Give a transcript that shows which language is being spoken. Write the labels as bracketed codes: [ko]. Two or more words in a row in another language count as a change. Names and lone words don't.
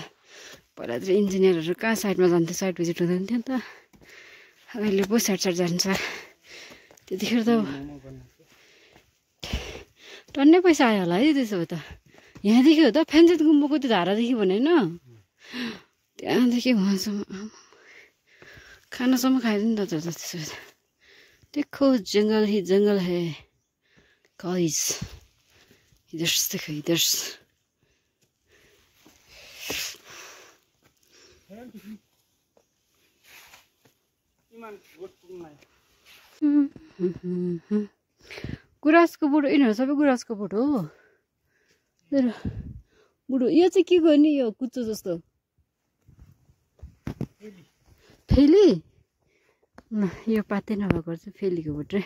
[ne] पहिला चाहिँ इन्जिनियरहरू कहाँ साइडमा जान्थ्यो, साइड भिजिट हुँदैन थियो नि त, अहिले पो साइड जान्छ। त्यतिखेर त टन्नै पैसा आयो होला है त्यसो भए त। यहाँदेखि हो त फ्यान्सेट गुम्बाको त्यो धारादेखि भने होइन, त्यहाँदेखि उहाँसम्म खानासम्म खाइदिनु त त्यसो भए त। [hi] देखो जंगल ही जंगल है गाइस, इधर से देखो इधर से। [ne] गुराँसको बोट यिनीहरू सबै गुराँसको बोट हो। बुढो यो चाहिँ के गर्ने, यो कुच्चो जस्तो फेली ल, यो पातै नभएको चाहिँ फेलीको बोट रे।